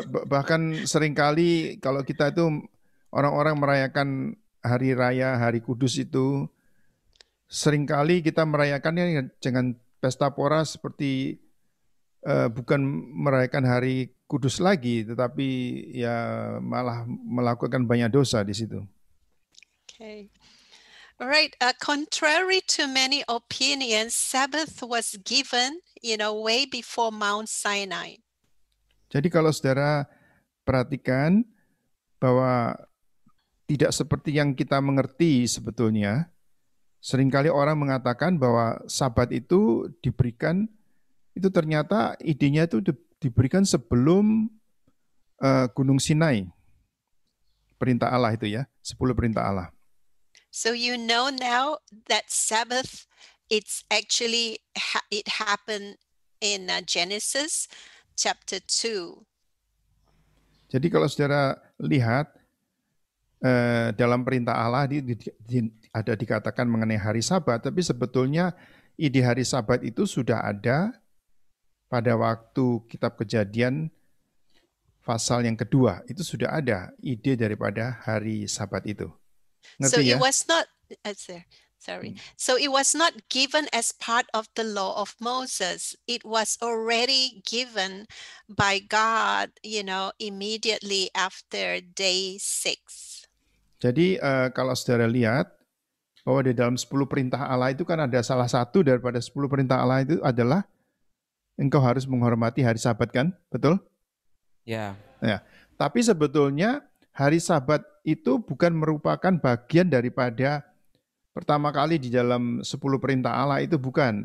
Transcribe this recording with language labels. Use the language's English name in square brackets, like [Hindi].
[Indonesian] Bahkan seringkali kalau kita itu orang-orang merayakan hari raya, hari kudus itu, seringkali kita merayakannya dengan pesta pora seperti bukan merayakan hari kudus lagi, tetapi ya malah melakukan banyak dosa di situ. [English] Okay. All right. Contrary to many opinions, Sabbath was given, way before Mount Sinai. [Indonesian] Jadi kalau saudara perhatikan bahwa tidak seperti yang kita mengerti sebetulnya, seringkali orang mengatakan bahwa Sabat itu diberikan, itu ternyata idenya itu diberikan sebelum Gunung Sinai. Perintah Allah itu ya, 10 perintah Allah. [English] So you know now that Sabbath, it's actually, it happened in Genesis chapter 2. [Indonesian] Jadi kalau saudara lihat dalam perintah Allah ada dikatakan mengenai hari Sabat, tapi sebetulnya ide hari Sabat itu sudah ada pada waktu Kitab Kejadian pasal yang kedua. Itu sudah ada ide daripada hari Sabat itu. [English] So [Indonesian] Ngerti ya? [English] was not, sorry. So it was not given as part of the law of Moses. It was already given by God, immediately after day 6. [Indonesian] Jadi kalau saudara lihat bahwa di dalam 10 perintah Allah itu kan ada salah satu daripada 10 perintah Allah itu adalah engkau harus menghormati hari Sabat kan? Betul? Ya. Ya. Tapi sebetulnya hari Sabat itu bukan merupakan bagian daripada pertama kali di dalam 10 perintah Allah itu bukan.